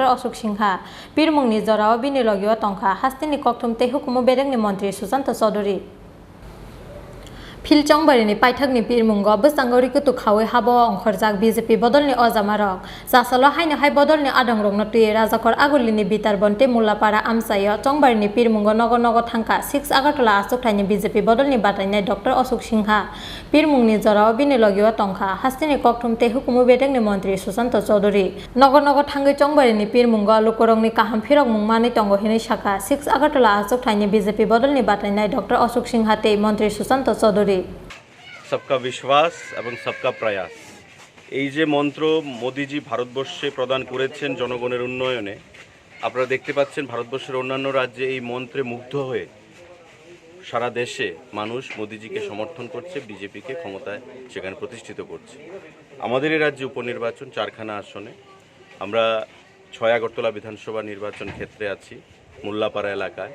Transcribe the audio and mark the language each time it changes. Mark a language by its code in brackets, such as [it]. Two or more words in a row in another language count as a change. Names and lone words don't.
[trp] Ashok Singha Pirmungni Jorao Binilogio Tongkha Hastini Kokthum Tehukumu Berengni Montri Susanto Chaudhary Phil Chongbarini Paithakni Pirmungo Bwsangori Kutu Khawi Habo Ongkhorjak BJP Bodolni Ojamarok Sasalo Haino Hai Bodolni Adangrokno Tui Rajakhor Agulini Bitar Bonte Mulapara Amsayo Chongbarini Pirmungo Nogo Thangka 6 Agatla Asuk Thaini BJP Bodolni Batainai Dr. Ashok Singha Pirmungni Jorao Binilogio Tongkha Hastini Kokthum Tehukumu Berengni Montri Susanto Chaudhary Nogo Thangi Chongbarini Pirmungo Lukorongni Kaham Phirok Mungmani Tongo Hini Shaka 6 Agatla Asuk Thaini BJP Bodolni Batainai Dr. Ashok Singha Te Montri Susanto Chaudhary [hi] सबका विश्वास [bn] এবং [hi] सबका प्रयास [bn] এই যে মন্ত্র মোদিজি ভারতবর্ষে প্রদান করেছেন জনগণের উন্নয়নে আপনারা দেখতে পাচ্ছেন ভারতবর্ষের অন্যান্য রাজ্যে এই মন্ত্রে মুগ্ধ হয়ে সারা দেশে মানুষ মোদিজিকে সমর্থন করছে বিজেপিকে ক্ষমতায় সেখানে প্রতিষ্ঠিত করছে আমাদের এই রাজ্যে উপনির্বাচন চারখানা আসনে আমরা 6 আগরতলা বিধানসভা নির্বাচন ক্ষেত্রে আছি মোল্লাপাড়া এলাকায়